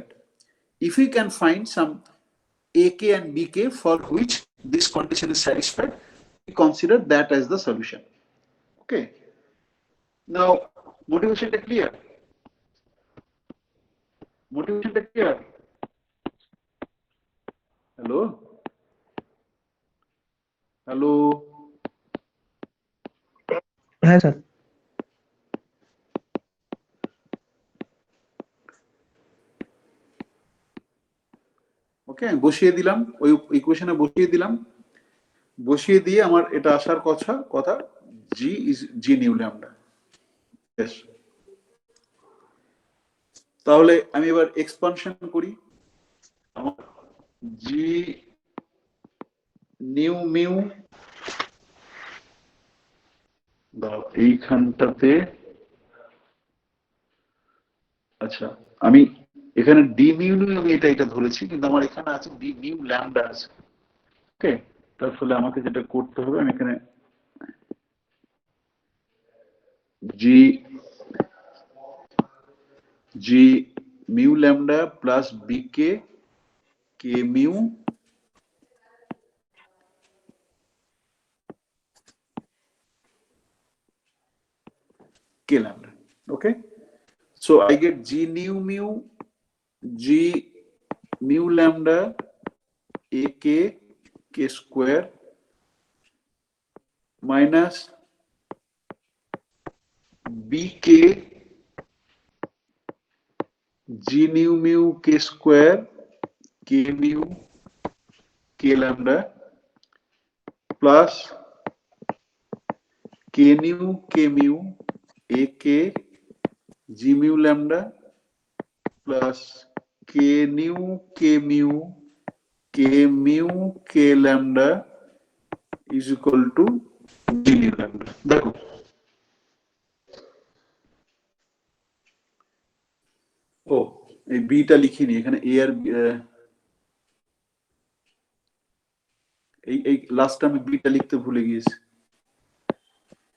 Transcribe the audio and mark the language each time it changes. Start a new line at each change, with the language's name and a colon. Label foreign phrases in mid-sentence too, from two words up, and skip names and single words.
English: If we can find some AK and BK for which this condition is satisfied, we consider that as the solution. Okay. Now, motivation is clear. Motivation is clear. Hello. Hello.
Bangla: হ্যাঁ স্যার। ওকে, বসিয়ে দিলাম ওই ইকুয়েশনে, বসিয়ে দিয়ে আমার এটা আসার কথা
English: G is G nu lambda.
Bangla: Yes. তাহলে আমি এবার এক্সপানশন করি, আমার G nu mu, এইখানটাতে, আচ্ছা আমি এখানে D mu nu আমি এটা ধরেছি, কিন্তু আমার এখানে আছে D nu lambda আছে, ওকে। তার ফলে আমাকে যেটা করতে হবে, আমি এখানে
English: G mu lambda plus BK K mu K lambda, okay. So I get G nu mu G mu lambda AK K square minus BK G nu mu K square K mu K lambda plus K nu K mu AK G mu lambda plus K nu K mu K lambda is equal to G nu lambda.
Bangla: দেখো ও এই বিটা লিখিনি এখানে, এ আর এই লাস্ট আমি বিটা লিখতে ভুলে গিয়েছি।